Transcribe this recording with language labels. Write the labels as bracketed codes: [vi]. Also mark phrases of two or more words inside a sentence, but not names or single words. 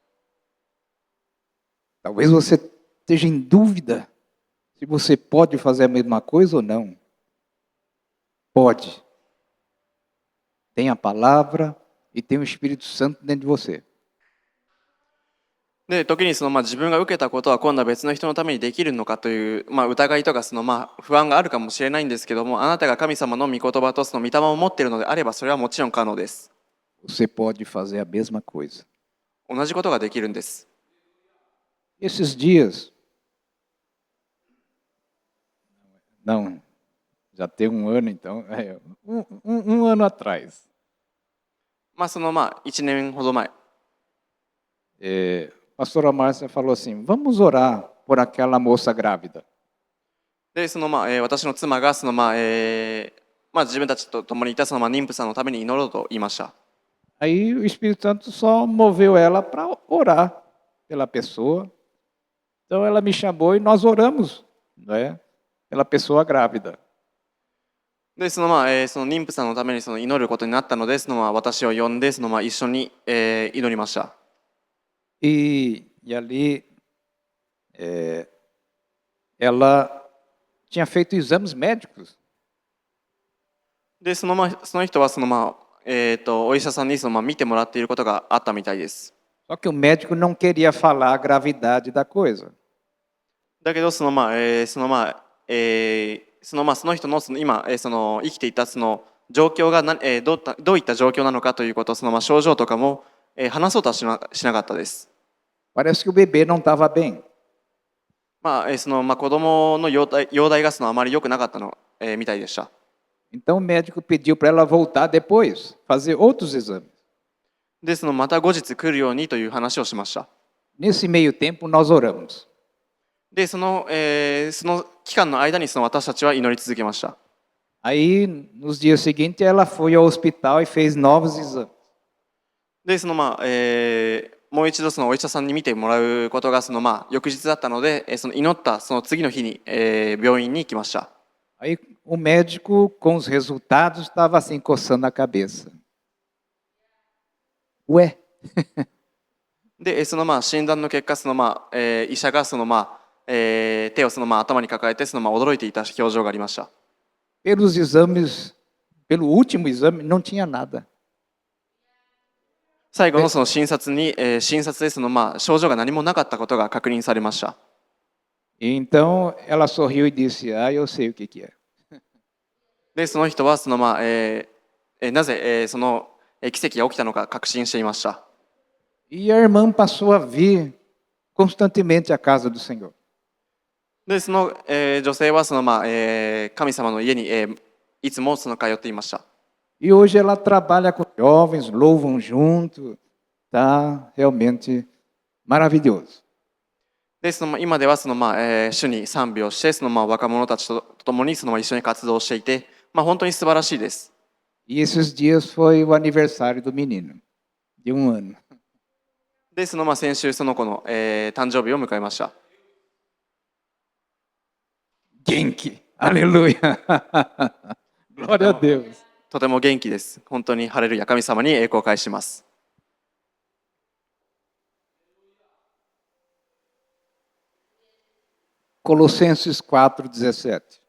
[pt] Talvez você esteja em dúvida se você pode fazer a mesma coisa ou não. Pode. Tem a palavra e tem o Espírito Santo dentro de você. [ja] で、時に自分が受けたことは今度は別の人のためにできるのかという、疑いとか不安があるかもしれないんですけども、あなたが神様の御言葉とその御霊を持っているのであれば、それはもちろん可能です。 [pt] Você pode fazer a mesma coisa. [ja] 同じことができるんです。 [pt] Esses dias, não, já tem um ano então, um ano atrás, [ja] 1 年ほど前、 [pt] a pastora Márcia falou assim, vamos orar por aquela moça grávida. [ja] で、私の妻が自分たちと共にいた妊婦さんのために祈ろうと言いました。 [pt] Aí o Espírito Santo só moveu ela para orar pela pessoa. Então ela me chamou e nós oramos, né, pela pessoa grávida. [ja] で、その妊婦さんのために祈ることになったので、私を呼んで一緒に、祈りました。 [pt] E ali ela tinha feito exames médicos. [ja] で、その人はお医者さんに見てもらっていることがあったみたいです。 [pt] Só que o médico não queria falar a gravidade da coisa. [ja] だけどその人の今生きていた状況がどういった状況なのかということ、症状とかも話そうとはしなかったです。 [pt] Parece que o bebê não estava bem. [ja] 子供の容体があまり良くなかったの、みたいでした。 [pt] Então o médico pediu para ela voltar depois, fazer outros exames. [ja] で、また後日来るようにという話をしました。 [pt] Nesse meio tempo nós oramos. [ja] で、その期間の間に私たちは祈り続けました。 [pt] Aí nos dias seguintes ela foi ao hospital e fez novos exames. [ja] で、もう一度お医者さんに見てもらうことが翌日だったので、祈った次の日に、病院に行きました。 [pt] Aí o médico, com os resultados, estava assim coçando a cabeça. Ué? [ja] で、診断の結果、医者が手を頭に抱えて驚いていた表情がありました。 [pt] Pelos exames, pelo último exame, não tinha nada. [ja] 最後の診察で症状が何もなかったことが確認されました。 [pt] Então ela sorriu e disse: "Ah, eu sei o que é." [ja] で、その人はなぜその奇跡が起きたのか確信していました。 [pt] E a irmã passou a vir constantemente à casa do Senhor. [ja] で、女性は神様の家にいつも通っていました。 [pt] E hoje ela trabalha com jovens, louvam junto, tá realmente maravilhoso. [ja] で、今では主に賛美をして若者たちと共に一緒に活動していて、本当に素晴らしいです。 [pt] E esses dias foi o aniversário do menino, de 1 ano. [ja] で、先週その子の、誕生日を迎えました。 Genki, [pt] aleluia. Glória a Deus. [ja] とても元気です。本当にハレルヤ、神様に栄光を返します。 [pt] Colossenses 4:17.